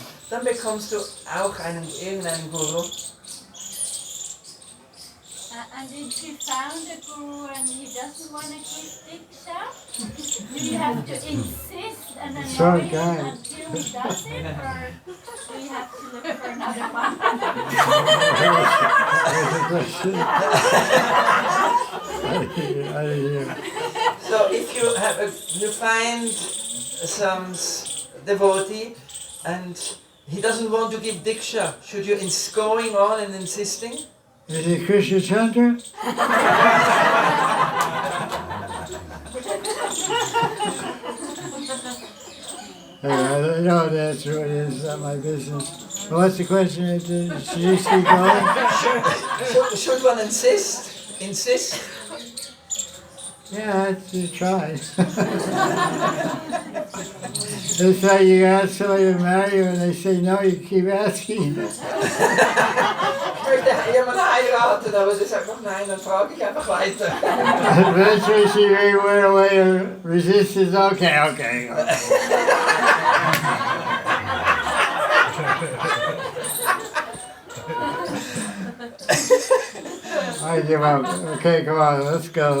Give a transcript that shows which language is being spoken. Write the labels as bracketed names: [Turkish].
[German] dann bekommst du auch irgendeinen Guru. [English] And if you found a guru and he doesn't want to give diksha, do you have to insist and annoy him until he does it, or do you have to look for another one? I didn't hear. So if you find some devotee and he doesn't want to give diksha, should you going on and insisting? Is it Krishna Chandra? I don't know that's what it is, it's not my business. Well, what's the question? Should you keep going? Should one insist? Insist? Yeah, you try. It's like you ask somebody to marry you and they say no, you keep asking. [German] Ich möchte jemanden heiraten, aber sie sagt noch nein, dann frage ich einfach weiter. [English] Eventually she may went away and resistance. Okay. I give up. Okay, come on, let's go.